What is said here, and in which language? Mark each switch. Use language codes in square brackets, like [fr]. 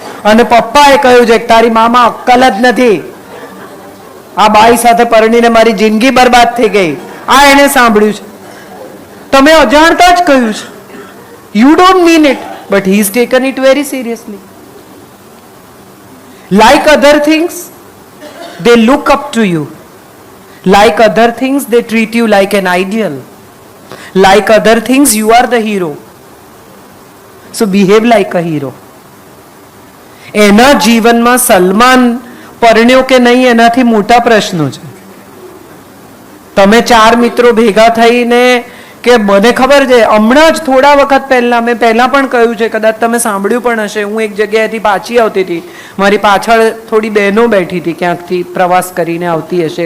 [gu] અને પપ્પાએ કહ્યું છે કે તારી મામા અક્કલ જ નથી, આ બાઈ સાથે પરણીને મારી જિંદગી બરબાદ થઈ ગઈ. આ એને સાંભળ્યું છે. તમે અજાણતા જ કહ્યું છે. [en] You don't mean it, but he is taken it very seriously. Like other things they look up to you. Like other things they treat you like an ideal. Like other things you are the hero. So behave like a hero. [gu] એના જીવનમાં સલમાન પરણ્યો કે નહીં એનાથી મોટા પ્રશ્નો છે. તમે 4 મિત્રો ભેગા થઈને કે મને ખબર છે હમણાં જ થોડા વખત પહેલા મેં પહેલા પણ કહ્યું છે, કદાચ તમે સાંભળ્યું પણ હશે, હું એક જગ્યાએથી પાછી આવતી હતી, મારી પાછળ થોડી બહેનો બેઠી હતી, ક્યાંકથી પ્રવાસ કરીને આવતી હશે.